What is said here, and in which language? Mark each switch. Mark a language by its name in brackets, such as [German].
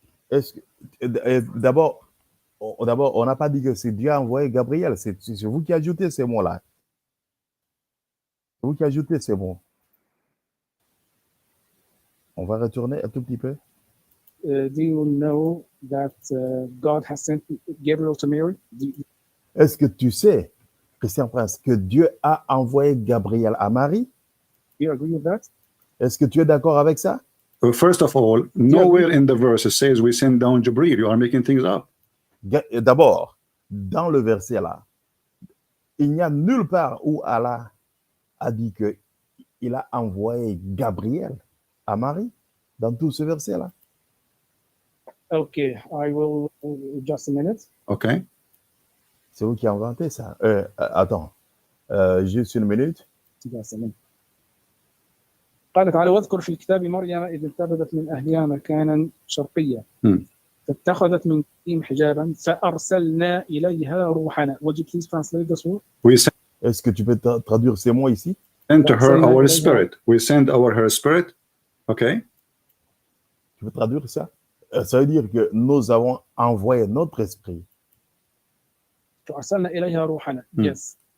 [French] Est-ce que d'abord, on n'a pas dit que c'est Dieu a envoyé Gabriel. C'est vous qui ajoutez ces mots-là. C'est vous qui ajoutez ces mots. On va retourner un tout petit peu. [English] Do you know that God has sent Gabriel to Mary? [French] Est-ce que tu sais, Christian Prince, que Dieu a envoyé Gabriel à Marie? [English] Do you agree with that? [French] Est-ce que tu es d'accord avec ça? [English] First of all, nowhere in the verse it says we send down Jibril. You are making things up. [French] D'abord, dans le verset là, il n'y a nulle part où Allah a dit qu'il a envoyé Gabriel à Marie, dans tout ce verset là. [English] Okay, I will, just a minute. Okay. [French] C'est vous qui avez inventé ça. Attends, juste une minute. [English] Just a minute. [Arabic] قال تعالى واذكر في الكتاب مريم إذ انتبذت من أهلها مكانا شرقيا فاتخذت من دونهم حجابا فأرسلنا إليها روحنا. [English] Would you please translate this word? [French] Est-ce que tu peux traduire ces mots ici? [English] Send to her our spirit. We send her spirit. Okay. [French] Tu peux traduire ça? Ça veut dire que nous avons envoyé notre esprit. [Arabic] فأرسلنا إليها روحنا. Yes.